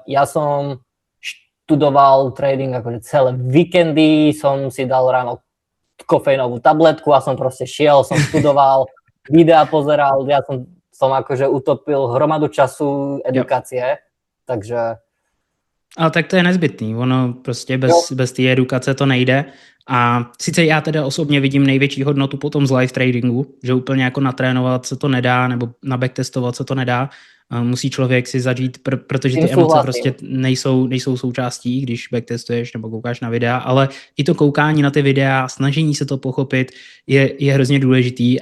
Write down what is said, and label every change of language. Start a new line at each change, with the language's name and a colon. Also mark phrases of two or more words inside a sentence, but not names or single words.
Slovak: Ja som študoval trading akože celé víkendy, som si dal ráno kofeínovú tabletku a som proste šiel, som študoval, videa pozeral, ja som akože utopil hromadu času edukácie, takže...
Czech: Ale tak to je nezbytný, ono prostě bez té edukace to nejde. A sice já teda osobně vidím největší hodnotu potom z
English: live tradingu,
Czech: že úplně jako natrénovat se to nedá, nebo nabacktestovat se to nedá. Musí člověk si zažít, protože ty emoce prostě nejsou součástí, když backtestuješ nebo koukáš na videa, ale i to koukání na ty videa, snažení se to pochopit je hrozně důležitý.